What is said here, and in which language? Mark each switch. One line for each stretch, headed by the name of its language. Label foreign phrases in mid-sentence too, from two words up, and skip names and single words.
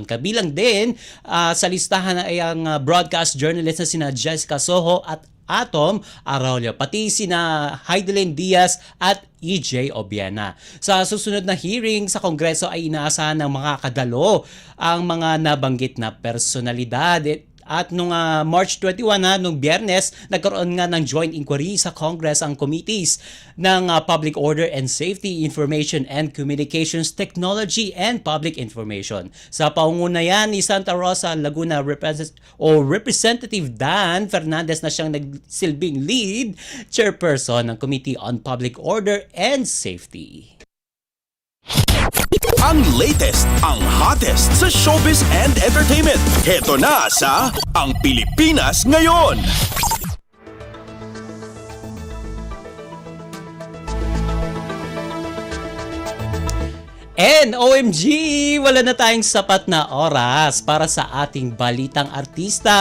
Filipino: Kabilang din sa listahan ay ang broadcast journalist na sina Jessica Soho at Atom Arroyo, pati sina Heidelin Diaz at EJ Obiena. Sa susunod na hearing sa Kongreso ay inaasahan ng mga kadalo ang mga nabanggit na personalidad. At nung March 21 nung Biyernes, nagkaroon nga ng
English: joint inquiry
Filipino: sa Congress ang committees ng Public Order and Safety, Information and Communications Technology and Public Information. Sa paungunayan ni Santa Rosa, Laguna Representative Dan Fernandez na siyang nagsilbing
English: lead chairperson
Filipino: ng Committee on Public Order and Safety. Ang latest, ang hottest sa
English: showbiz and entertainment.
Filipino: Heto na sa Ang Pilipinas Ngayon.
English: And OMG,
Filipino: wala na tayong sapat na oras para sa ating balitang artista.